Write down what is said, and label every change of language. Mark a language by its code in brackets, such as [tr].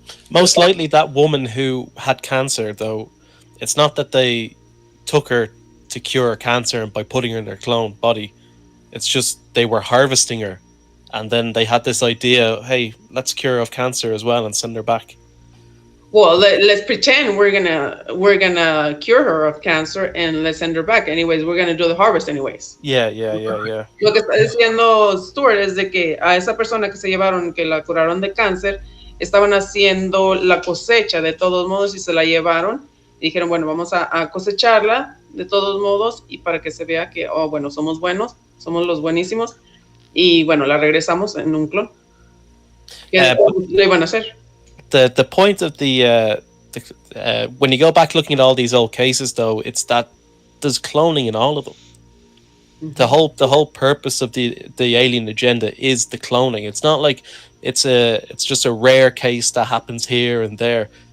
[en] Most likely that woman who had cancer, though, it's not that they took her to cure cancer by putting her in their cloned body. It's just they were harvesting her, and then they had this idea, hey, let's cure her of cancer as well and send her back. Well, let's pretend we're gonna cure her of cancer and let's send her back. Anyways, we're gonna do the harvest anyways. Yeah. [es] Lo que está diciendo Stuart es de que a esa persona que se llevaron, que la curaron de cáncer, estaban haciendo la cosecha de todos modos y se la llevaron. Y dijeron, bueno, vamos a cosecharla de todos modos y para que se vea que, oh, bueno, somos buenos, somos los buenísimos. Y bueno, la regresamos en un clon. ¿Qué le iban a hacer? [en] The point of the when you go back looking at all these old cases, though, it's that there's cloning in all of them. The whole purpose of the alien agenda is the cloning. It's not like it's just a rare case that happens here and there.